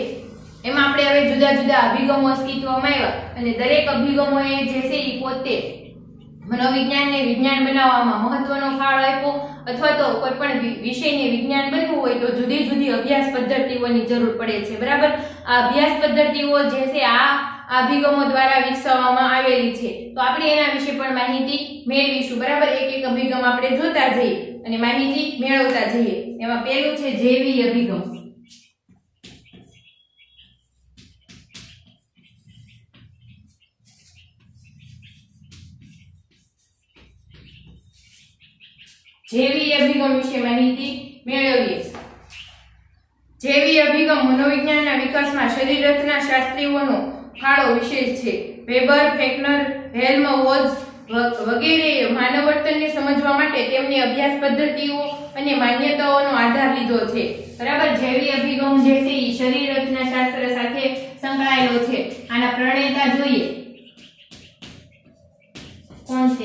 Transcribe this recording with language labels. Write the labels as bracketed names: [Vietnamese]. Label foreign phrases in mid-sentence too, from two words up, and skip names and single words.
[Gujarati] એમાં આપણે હવે જુદા જુદા અભિગમો અસ્તિત્વમાં આવ્યા અને દરેક અભિગમોએ જે છે એ પોતે મનોવિજ્ઞાનને વિજ્ઞાન બનાવવામાં મહત્વનો ફાળો આપ્યો અથવા તો કોઈ પણ વિષયને વિજ્ઞાન બનવું હોય તો જુદી જુદી અભ્યાસ પદ્ધતિઓની જરૂર પડે છે બરાબર। આ અભ્યાસ પદ્ધતિઓ જે છે આ અભિગમો દ્વારા વિકસાવવામાં આવેલી છે, તો આપણે એના વિશે પણ માહિતી મેળવીશું બરાબર। એક એક અભિગમ આપણે જોતા જઈએ અને માહિતી મેળવતા જઈએ। એમાં પહેલું છે જૈવી અભિગમ। જૈવી અભિગમ વિષે માહિતી મેળવીએ। જૈવી અભિગમ મનોવિજ્ઞાનના વિકાસમાં શરીર રચના શાસ્ત્રીઓનો ફાળો વિશેષ છે। વેબર, ફેકનર, હેલ્મહોલ્ટ્ઝ વગેરે માનવ વર્તનને સમજવા માટે તેમની અભ્યાસ પદ્ધતિઓ અને માન્યતાઓનો આધાર લીધો છે બરાબર। જૈવી અભિગમ જે છે એ શરીર રચના શાસ્ત્ર સાથે સંકળાયેલો છે। આના પ્રણેતા જોઈએ કોણ છે?